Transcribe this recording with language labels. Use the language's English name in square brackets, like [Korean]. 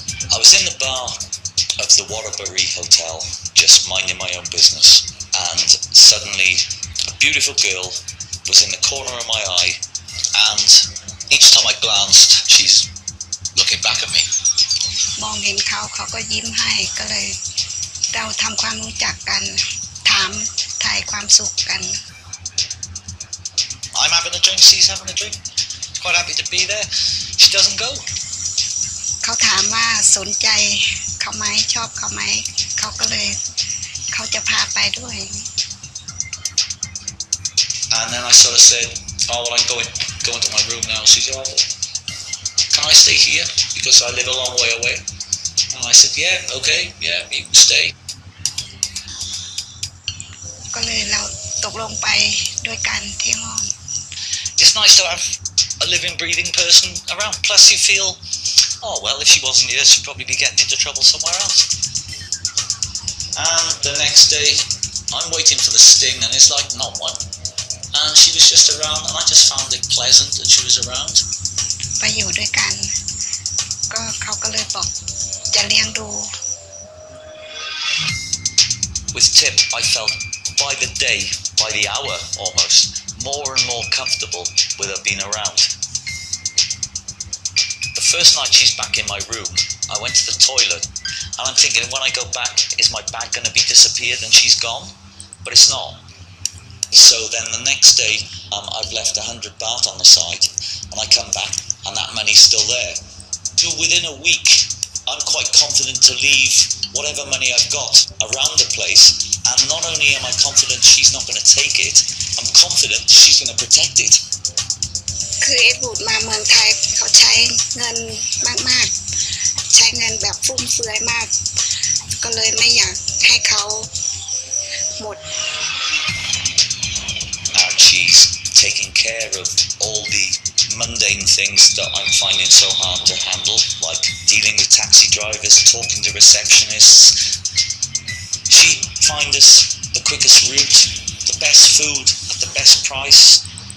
[English] I was in the bar of the Waterbury Hotel, just minding my own business, and suddenly a beautiful girl was in the corner of my eye, and each time I glanced, she's looking back at me. [Thai] มองเห็นเขาก็ยิ้มให้ก็เลยเราทำความรู้จักกันถามถ่ายความสุขกัน [English] I'm having a drink, she's having a drink. Quite happy to be there. She doesn't go. [Thai] เขาถามว่าสนใจเขาไหมชอบเขาไหมเขาก็เลยเขาจะพาไปด้วย [English] And then I sort of said, oh well, I'm going to my room now. She said, oh, can I stay here because I live a long way away? And I said, yeah, okay, yeah, you can stay. [Thai] ก็เลยเราตกลงไปด้วยกันที่ห้อง [English] It's nice to have a living, breathing person around. Plus you feel, oh well, if she wasn't here, she'd probably be getting into trouble somewhere else. And the next day, I'm waiting for the sting and it's like not one. And she was just around and I just found it pleasant that she was around. [Thai] ไปอยู่ด้วยกันก็เขาก็เลยบอกจะเลี้ยงดู [English] With Tip, I felt by the day, by the hour almost, more and more comfortable with her being around. The first night she's back in my room, I went to the toilet and I'm thinking when I go back, is my bag going to be disappeared and she's gone? But it's not. So then the next day, I've left 100 baht on the side and I come back and that money's still there. So within a week, I'm quite confident to leave whatever money I've got around the place, and not only am I confident she's not going to take it, I'm confident she's going to protect it. [Thai] คือเอ็ดวูดมาเมืองไทยเขาใช้เงินมากๆใช้เงินแบบฟุ่มเฟือยมากก็เลยไม่อยากให้เขาหมด [English] And she's taking care of all the mundane things that I'm finding so hard to handle, like dealing with taxi drivers, talking to receptionists. She finds us the quickest route, the best food at the best price.